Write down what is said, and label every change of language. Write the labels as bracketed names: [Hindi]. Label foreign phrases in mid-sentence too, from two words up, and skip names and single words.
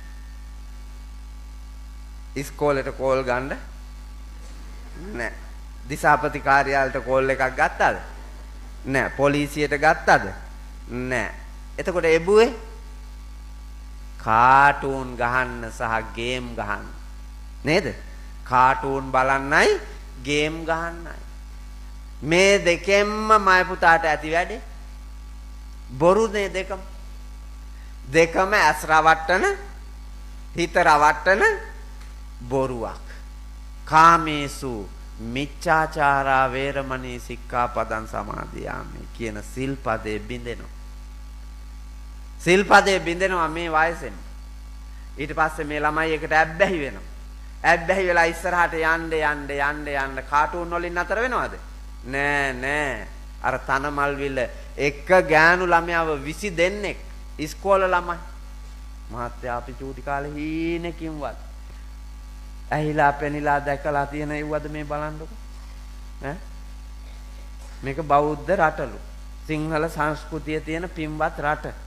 [Sinhala] ඉස්කෝලේට කෝල් ගන්න නෑ දිසාපති කාර්යාලයට කෝල් එකක් ගත්තද නෑ පොලිසියට ගත්තද නෑ එතකොට එබුවේ කාටූන් ගහන්න සහ ගේම් ගහන්න නේද කාටූන් බලන්නයි ගේම් ගහන්නයි මේ දෙකෙන්ම මයි පුතාට ඇති වැඩේ බොරුනේ දෙකම ඇස් රවට්ටන හිත රවට්ටන බොරුවක් [Pali] කාමේසු මිච්ඡාචාරා වේරමණී සික්ඛාපදං [Sinhala] සමාදියාමි කියන සිල්පදේ බින්දෙනවා සිල්පදේ බින්දෙනවා මේ වයසෙන් ඊට පස්සේ මේ ළමයි එකට ඇබ්බැහි වෙනවා ඇබ්බැහි වෙලා ඉස්සරහට යන්න කාටූන් වලින් නතර වෙනවද නෑ අර තනමල් විල එක ගෑනු ළමයාව 20 දෙනෙක් ඉස්කෝල ළමයි මහත්තයා අපි චූටි කාලේ හීනකින්වත් ඇහිලා පෙනිලා දැකලා තියෙන ඒවද මේ බලන්නකො ඈ මේක බෞද්ධ රටලු සිංහල සංස්කෘතිය තියෙන පින්වත් රට